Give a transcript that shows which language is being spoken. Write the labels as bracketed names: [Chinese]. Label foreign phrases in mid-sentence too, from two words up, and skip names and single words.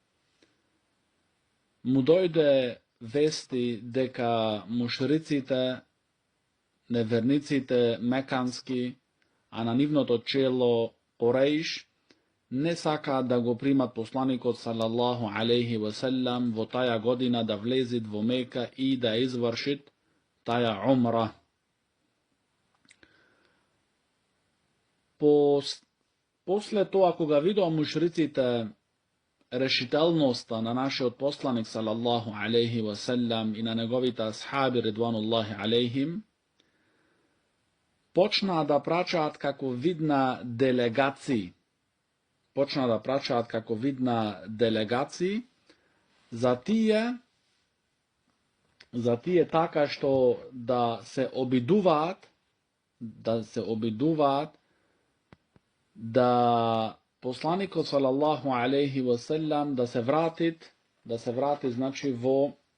[Macedonian] му дојде вести дека мушриците, неверниците мекански, а на нивното чело Куреиш, не сакаат да го примат посланикот [Arabic] صلى الله عليه وسلم [Macedonian] во таја година да влезит во Мека и да извршит таја умра. После тоа, кога видоа мушриците решителноста на нашиот посланик [Arabic] صلى الله عليه وسلم [Macedonian] и на неговите асхаби [Arabic] رضوان الله عليهم, [Macedonian] почнаа да прачаат како видна делегации. За тие така што да се обидуваат да посланикот [Arabic] صلى الله عليه وسلم [Macedonian] да се врати значи во